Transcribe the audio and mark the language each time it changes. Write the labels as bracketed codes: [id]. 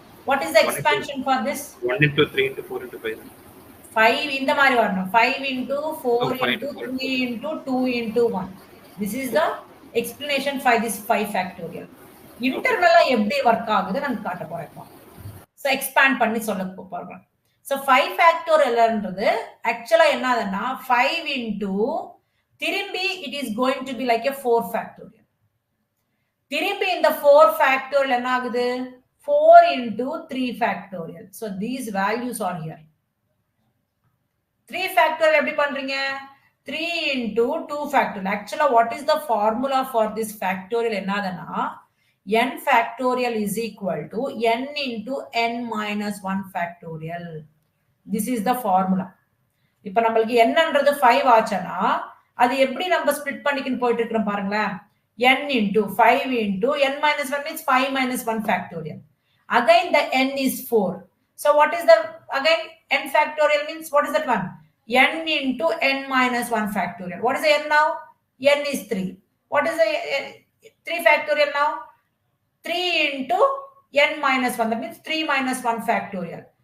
[en] What is the expansion for this? 1 into 3 into 4 into 5. 5 [ta] இந்த மாதிரி வரணும். [en] 5 into 4 into 3 into 2 into 1. This is the explanation for this 5 factorial. [ta] இன்டர்னலா எப்படி work ஆகுது நான் காட்ட போறேன். So expand பண்ணி சொல்ல போறேன். [en] So 5 factorialன்றது [ta] ஆக்சுவலா என்னதுன்னா [en] 5 into [ta] திரும்பி [en] it is going to be like a 4 factorial. [ta] திரும்பி இந்த 4 factorial என்ன ஆகுது? [en] 4 into 3 factorial. So these values are here. [ta] 3 factorial எப்படி பண்றீங்க? [en] 3 into 2 factorial. Actually what is the formula for this factorial [ta] என்னதுன்னா [en] n factorial is equal to n into n minus 1 factorial. This is the formula. [ta] இப்போ நம்மளுக்கு என்னன்றது 5 ஆச்சுன்னா அது எப்படி நம்ம ஸ்ப்ளிட் பண்ணிக்கின்னு போயிட்டு இருக்கிறோம் பாருங்களேன். [en] n into 5 into n minus 1 means 5 minus 1 factorial. Again the n is 4. So what is the again n factorial means what is that one? N into n minus 1 factorial. What is the n now? N is 3. What is the 3 factorial now? 3 into n minus 1. That means 3 minus 1 factorial.